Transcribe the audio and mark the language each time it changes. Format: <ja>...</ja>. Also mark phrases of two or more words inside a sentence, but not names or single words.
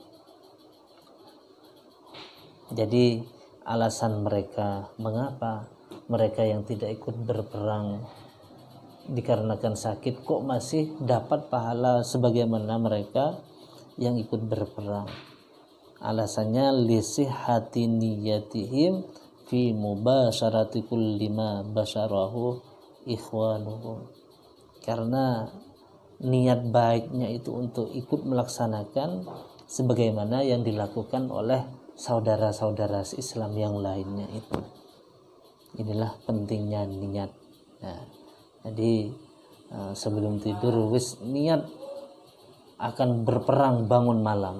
<id>Jadi alasan mereka mengapa mereka yang tidak ikut berperang dikarenakan sakit kok masih dapat pahala sebagaimana mereka yang ikut berperang.</id> <ar>Alasannya لصحة نياتهم في مباشرة كل ما باشره إخوانهم.</ar> <id>Karena niat baiknya itu untuk ikut melaksanakan sebagaimana yang dilakukan oleh saudara-saudara Islam yang lainnya itu. Inilah pentingnya niat. Nah, jadi sebelum tidur wis niat akan berperang bangun malam.</id>